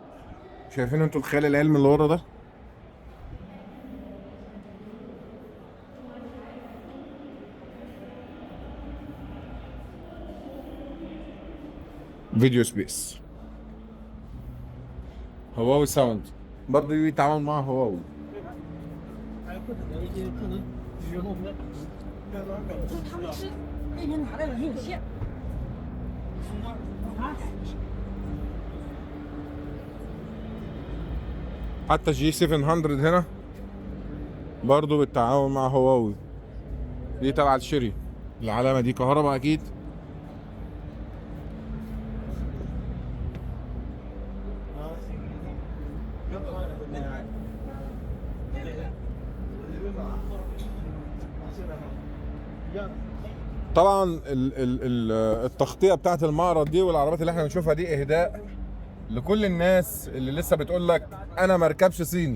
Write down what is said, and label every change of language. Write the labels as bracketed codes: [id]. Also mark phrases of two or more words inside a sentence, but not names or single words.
[ar] شايفين انتوا الخيال العلمي اللي ورا ده؟ فيديو سبيس هواوي ساوند، برضه بيتعامل مع هواوي. [zh] 他们是那天拿来的，没有线。啊， [ar] حتى جي 700 هنا برضه بالتعاون مع هواوي. دي تبع الشيري، العلامة دي كهرباء أكيد. طبعا التغطية بتاعت المعرض دي والعربيات اللي احنا بنشوفها دي إهداء لكل الناس اللي لسه بتقول لك أنا مركبش صيني.